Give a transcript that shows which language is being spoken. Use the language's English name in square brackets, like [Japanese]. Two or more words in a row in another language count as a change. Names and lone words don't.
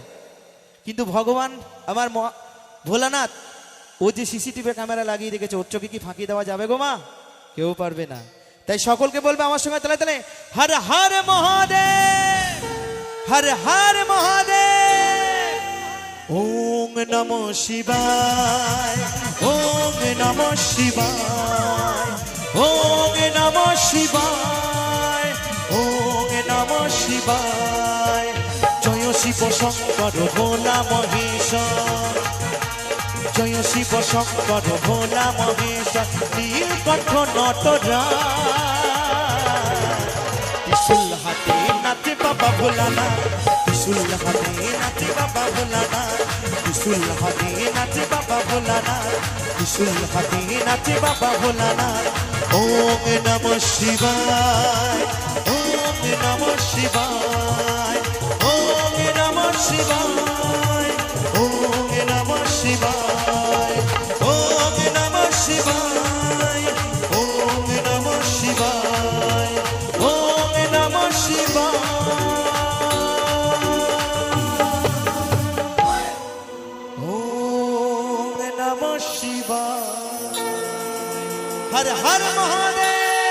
[Bangla] কিন্তু ভগবান আমার ভোলানাথ, ও যে [English] CCTV camera [Bangla] লাগিয়ে রেখেছে, ওর চোখে কি ফাঁকি দেওয়া যাবে গো মা? কেউ পারবে না। তাই সকলকে বলবে আমার সঙ্গে তালে তালে, [Sanskrit] হর হর মহাদেব, হর হর মহাদেব, ওম নমঃ শিবায়, ওম নমঃ শিবায়, ওম নমঃ শিবায়, ওম নমঃ শিবায়। [Bangla] জয় শিব শঙ্কর ভোলা মহেশ্বর, জয় শিব শঙ্কর ভোলা মহেশ্বর, নীলকণ্ঠ নটরাজ, ত্রিশূল হাতে নাচে বাবা ভোলানাথ, ত্রিশূল হাতে নাচে বাবা ভোলানাথ, ত্রিশূল হাতে নাচে বাবা ভোলানাথ, ত্রিশূল হাতে নাচে বাবা ভোলানাথ। [Sanskrit] ওম নমঃ শিবায়, ওম নমঃ শিবায়, ওম নমঃ শিবায়, ওম নমঃ শিবায়, ওম নমঃ শিবায়, ওম নমঃ শিবায়, ওম নমঃ শিবায়, ওম নমঃ শিবায়। হর হর মহাদেব।